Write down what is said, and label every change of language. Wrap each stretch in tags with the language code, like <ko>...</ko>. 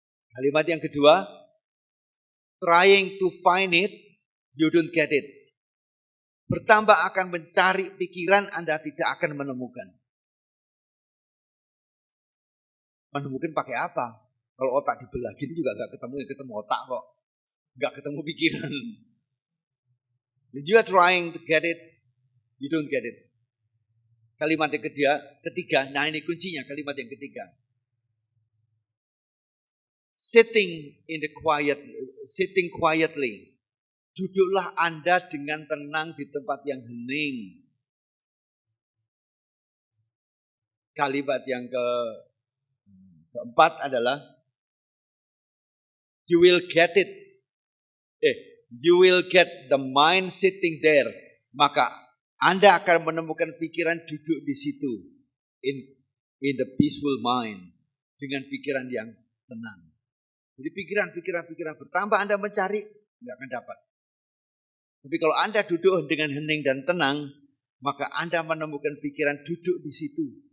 <id>Kalimat yang kedua,</id> <en>trying to find it, you don't get it.</en> <id>Bertambah akan mencari pikiran, Anda tidak akan menemukan. Menemukan pakai apa? Kalau otak dibelah gini juga gak ketemu, yang ketemu otak kok. Gak ketemu pikiran.</id> <en>When you are trying to get it, you don't get it.</en> <id>Kalimat yang ketiga, nah ini kuncinya, kalimat yang ketiga.</id> <en>Sitting quietly.</en> <id>Duduklah Anda dengan tenang di tempat yang hening. Kalimat yang keempat adalah</id> <en>you will get it. You will get the mind sitting there.</en> <id>Maka Anda akan menemukan pikiran duduk di situ.</id> <en>In the peaceful mind.</en> <id>Dengan pikiran yang tenang. Jadi pikiran bertambah Anda mencari, nggak akan dapat. Tapi kalau Anda duduk dengan hening dan tenang, maka Anda menemukan pikiran duduk di situ.</id>